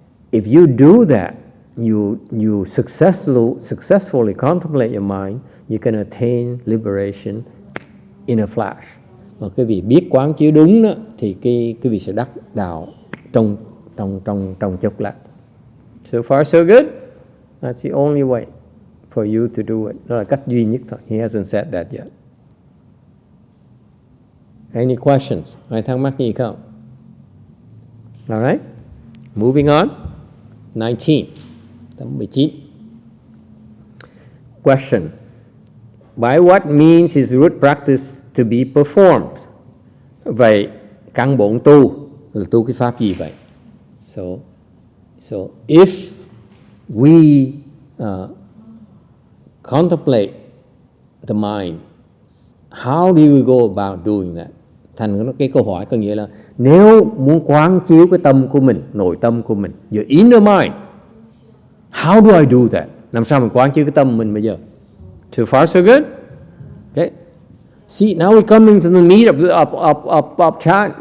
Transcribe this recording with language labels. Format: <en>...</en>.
<en>If you do that, you successfully contemplate your mind, you can attain liberation in a flash.</en> <vi>Và cái vị biết quán chiếu đúng đó, thì cái vị sẽ đắc đạo trong chốc lát.</vi> <en>So far so good. That's the only way for you to do it.</en> <vi>Đó là cách duy nhất thôi.</vi> <en>He hasn't said that yet. Any questions?</en> <vi>Ai thắc mắc gì không?</vi> <en>All right. Moving on. 19. Tấm 19. Question. By what means is root practice to be performed?</en> <vi>Vậy căn bổn tu là tu cái pháp gì vậy?</vi> <en>So if we contemplate the mind, how do we go about doing that?</en> <vi>Thành cái câu hỏi có nghĩa là nếu muốn quán chiếu cái tâm của mình, nội tâm của mình,</vi> <en>your inner mind, how do I do that?</en> <vi>Làm sao mình quán chiếu cái tâm mình bây giờ?</vi> <en>So far so good. Okay. See, now we're coming to the meat of chat.</en>